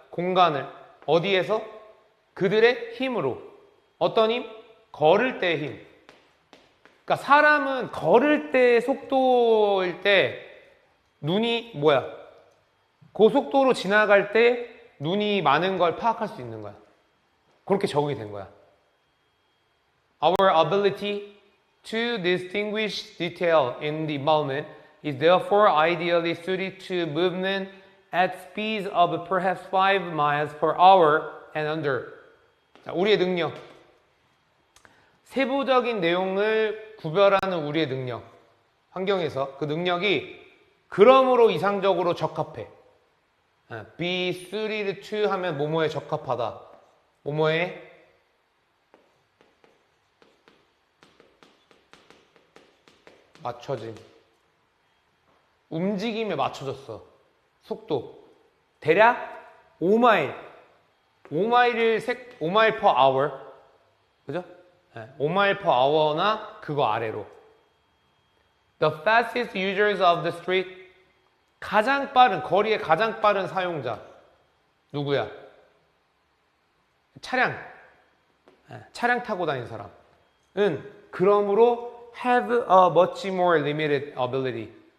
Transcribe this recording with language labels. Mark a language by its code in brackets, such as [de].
[ko] 공간을. 어디에서? 그들의 힘으로. 어떤 힘? 걸을 때의 힘. 그러니까 사람은 걸을 때의 속도일 때 눈이 뭐야? 고속도로 지나갈 때 눈이 많은 걸 파악할 수 있는 거야. 그렇게 적응이 된 거야. [en] Our ability to distinguish detail in the moment is therefore ideally suited to movement at speeds of perhaps 5 miles per hour and under. [ko] 자, 우리의 능력. 세부적인 내용을 구별하는 우리의 능력. 환경에서 그 능력이 그러므로 이상적으로 적합해. be suited to 하면 뭐뭐에 적합하다. 뭐뭐에 맞춰진. 움직임에 맞춰졌어. 속도. 대략 5마일. 5마일 [en] per hour. [ko] 그죠? 5마일 [en] per hour [ko] 나 그거 아래로. [en] The fastest users of the street. [ko] 가장 빠른, 거리의 가장 빠른 사용자. 누구야? 차량 타고 다니는 사람은 그러므로 [en] have a much more limited ability.